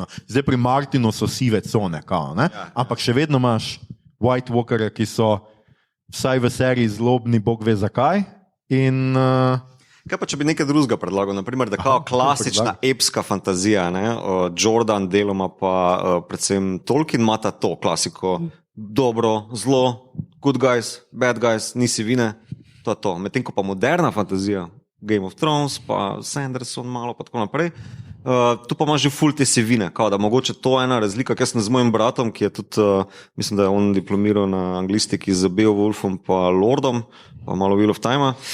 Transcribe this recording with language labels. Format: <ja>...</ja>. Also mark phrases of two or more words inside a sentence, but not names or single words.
<sl>Zdaj pri Martinu so sive cone, kao, ne? Ampak še vedno imaš White Walkerje, ki so vsaj v seriji zlobni, bog ve zakaj. In kaj pa, če bi nekaj drugega predlagal, naprimer, da kao klasična epska fantazija, ne? Jordan deloma pa predvsem Tolkien imata to klasiko, dobro, zlo,</sl> <en>good guys, bad guys,</en> <sl>nisi vine, to je to. Medtem ko pa moderna fantazija, Game of Thrones, pa Sanderson malo, pa tako naprej, tu pa imaš že ful te sivine, kao da mogoče to je ena razlika, ker sem z mojim bratom, ki je tudi, mislim, da je on diplomiral na anglistiki z Beowulfom pa Lordom, pa malo Wheel of Time.</sl>